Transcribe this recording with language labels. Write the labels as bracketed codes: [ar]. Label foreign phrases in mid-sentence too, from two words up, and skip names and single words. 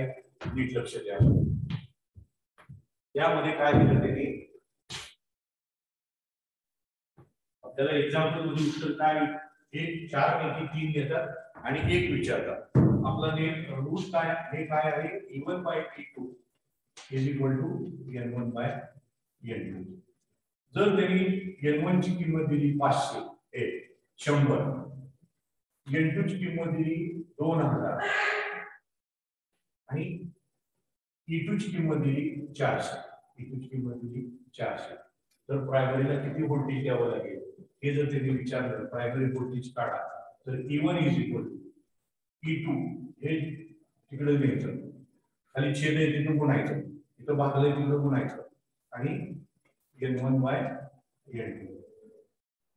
[mr] नीट लक्ष द्या. त्यामध्ये काय दिलं त्यांनी? आपल्याला एक्झाम्पल मध्ये उत्तर काय? हे 4 पैकी 3 देतात आणि 1 विचारतात. आपला रूल काय? हे काय आहे? [en] E1 by E2 is equal to N1 by N2. [mr] जर त्यांनी N1 ची किंमत दिली 500, 100, N2 ची किंमत दिली 2000 आणि E2 ची किंमत दिली 400, E2 ची किंमत दिली 400, तर प्रायमरीला किती व्होल्टेज द्यावं लागेल हे जर त्यांनी विचारलं, प्रायमरी व्होल्टेज काढा, तर [en] E1 is equal to E2 [mr] हे तिकडे घ्यायचं, खाली छेद आहे तिथं गुणायचं, इथं भागलंय तिथं गुणायचं आणि [en] N1 by N2.